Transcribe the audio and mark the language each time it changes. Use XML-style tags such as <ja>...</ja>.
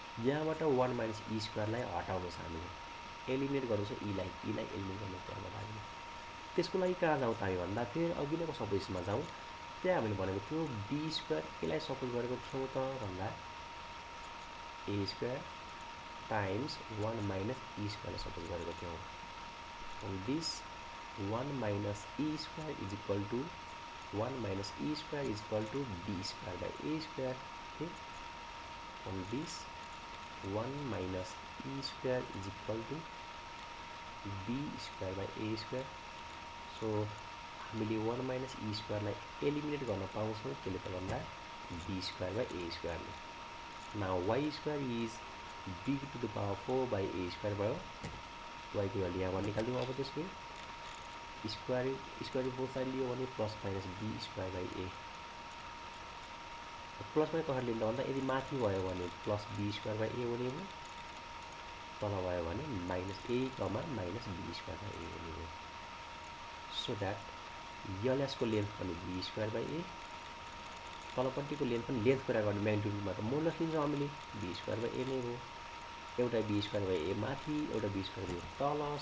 <ne>यहाँबाट 1 माइनस ई स्क्वायरलाई हटाउनु छ हामीले, एलिमिनेट गर्नु छ ईलाई एलिमिनेट गर्नु त्यहाँबाट हामीले। त्यसको लागि कहाँ जाउँ त हामी भन्दा फेरि अघि नैको सपोजिसनमा जाउँ। त्यहाँ हामीले भनेको थियो बी स्क्वायर यसलाई सपोज गरेको थियौँ त भन्दा ए square times 1 minus E square suppose गरेको थियौँ।</ne> <en>This 1 minus e square is equal to 1 minus e square is equal to b square by a square. Okay, on this 1 minus e square is equal to b square by a square.</en> <ne>So हामीले</ne> <en>1 minus e square</en> <ne>लाई eliminate गर्न पाउँछौँ त्यसले त भन्दा</ne> <en>b square by a square</en> <ne>ले।</ne> <en>now y square is b to the power 4 by a square भयो।</en> <ne>y को भ्यालु यहाँबाट निकाल्दिउँ। अब त्यसको स्क्वायर बोथ साइड लियो भने plus minus b square by a। प्लसमा कसरी लिँदा भन्दा यदि माथि भयो भने प्लस बी स्क्वायर बाई ए हुने हो, तल भयो भने minus A comma minus be square by ए हुने हो।</ne> <en>so that</en> <ne>यसको लेन्थ पनि be square by A, तलपट्टिको length पनि लेन्थ कुरा गर्ने म्याग्निट्युडमा त मोडुलस लिन्छौँ हामीले, बी स्क्वायर बाई ए नै हो। एउटा बी स्क्वायर बाई ए माथि एउटा बी स्क्वायर बाई ए तल।</ne>